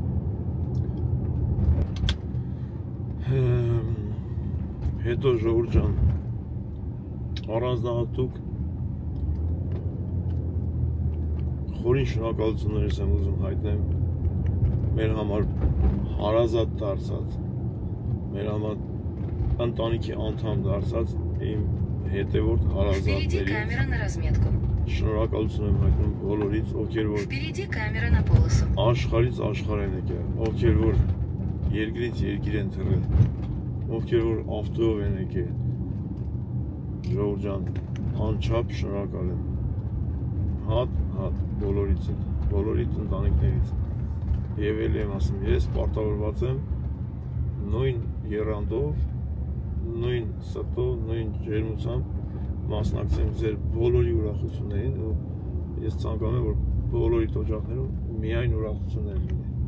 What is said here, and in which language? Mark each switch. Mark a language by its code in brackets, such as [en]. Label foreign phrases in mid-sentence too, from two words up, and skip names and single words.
[hy] Հետո ժողովուրդ ջան առանձնահատուկ խորին շնորհակալություններ եմ ուզում հայտնեմ մեր համար հարազատ դարձած մեր համար ընտանիքի անդամ դարձած իմ հետևորդ հարազատների Շնորհակալություն եմ հայտնում բոլորից, ովքեր որ [ru] Впереди камера на полосу. [hy] Աշխարհից աշխարհ են եկել, ովքեր որ երկրից երկիր են թռել, ովքեր որ ավտոյով են եկել։ Ժողովուրդ ջան, անչափ շնորհակալ եմ։ Հատ բոլորից ընտանիքներից։ Եվ էլ եմ ասում, ես պարտավորված եմ նույն եռանդով, նույն սրտով, նույն ջերմությամբ մասնակցեմ ձեր բոլորի ուրախություններին ու ես ցանկանում եմ որ բոլորի օջախներում միայն ուրախություններ լինի։